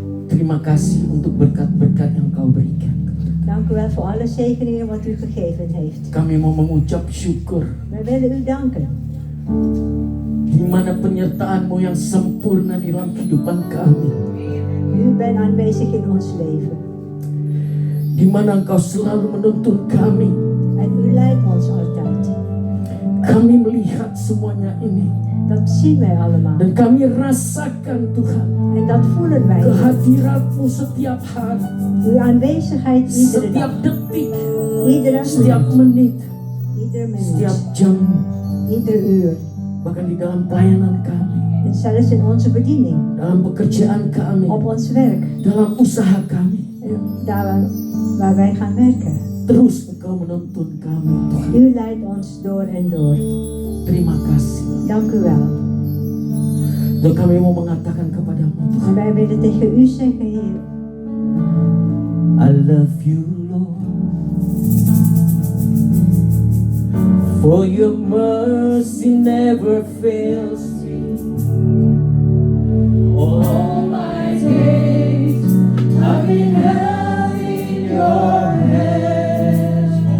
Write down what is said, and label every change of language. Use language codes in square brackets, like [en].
[id] Terima kasih untuk berkat-berkat yang Kau berikan. [nl] Dank u wel voor alle zegeningen wat u gegeven heeft. [id] Kami mau mengucap syukur [nl] Wij willen u danken. [id] di mana penyertaan-Mu yang sempurna di dalam kehidupan kami. [nl] U bent aanwezig in ons leven. [id] Di mana Engkau selalu menuntun kami. [nl] En u leidt ons altijd. [id] Kami melihat semuanya ini. [nl] Dat zien wij allemaal. [id] Dan kami rasakan, Tuhan, [nl] En dat voelen wij. [id] kehadirat-Mu setiap hari, [nl] Uw aanwezigheid iedere [id] setiap [nl] dag. [id] detik, [nl] Iedere [id] setiap [nl] minuut. [id] menit, [nl] Iedere [id] setiap [nl] minuut. [id] jam, [nl] Ieder uur. [id] bahkan di dalam pelayanan kami, [nl] En zelfs in onze bediening. [id] dalam pekerjaan kami, [nl] Op ons werk. [id] dalam usaha kami. [nl] En daar waar wij gaan werken. [id] Terus Engkau menuntun kami, Tuhan. [nl] U leidt ons door en door. [id] Terima kasih. [nl] Dank u wel. [id] Dan kami mau mengatakan kepadamu, [nl] En wij willen tegen u zeggen, Heer, [en] I love you, Lord, for your mercy never fails me. All my days I've been held in your hands.